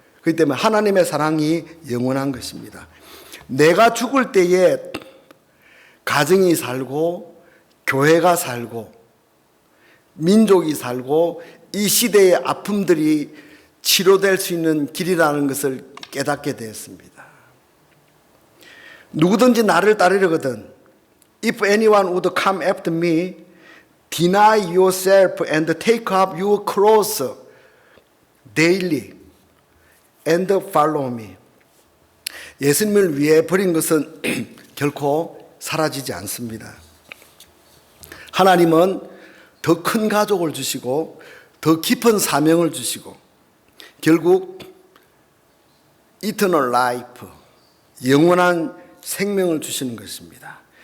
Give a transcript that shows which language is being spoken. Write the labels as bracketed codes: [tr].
[ko] 그렇기 때문에 하나님의 사랑이 영원한 것입니다. 내가 죽을 때에 가정이 살고 교회가 살고 민족이 살고 이 시대의 아픔들이 치료될 수 있는 길이라는 것을 깨닫게 되었습니다. 누구든지 나를 따르려거든 [en] If anyone would come after me, deny yourself and take up your cross daily and follow me. [ko] 예수님을 위해 버린 것은 결코 사라지지 않습니다. 하나님은 더 큰 가족을 주시고 더 깊은 사명을 주시고 결국 eternal life, 영원한 생명을 주시는 것입니다.